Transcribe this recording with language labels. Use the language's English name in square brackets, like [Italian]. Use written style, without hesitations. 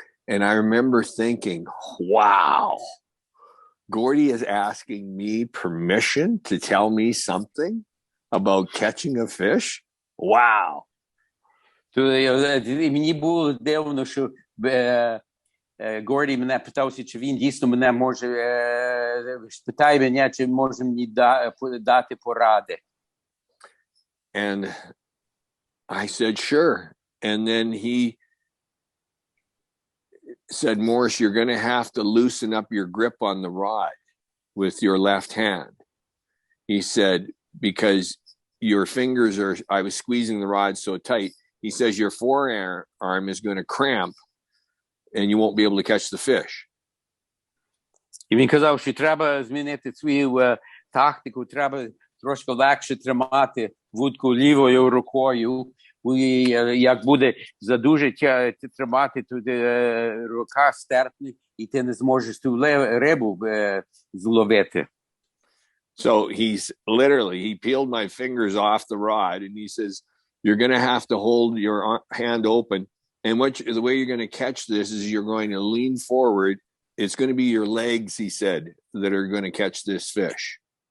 [English] And I remember thinking, wow, Gordie is asking me permission to tell me something about catching a fish? Wow. [Ukrainian] Мені було дивно, що Горді мене питався, чи він дійсно мене може, питає мене, чи може мені дати поради. [English] And I said, sure. And then he said, Morris, you're going to have to loosen up your grip on the rod with your left hand. He said, because your fingers are, I was squeezing the rod so tight. He says, your forearm is going to cramp and you won't be able to catch the fish. [Ukrainian] І він казав, що треба змінити свою тактику, треба трошки легше тримати вудку лівою рукою. І як буде задуже тримати, то рука стерпне, і ти не зможеш ту рибу зловити. [English] So he peeled my fingers off the rod and he says, you're going to have to hold your hand open. And the way you're going to catch this is you're going to lean forward it's going to be your legs, he said, that are going to catch this fish.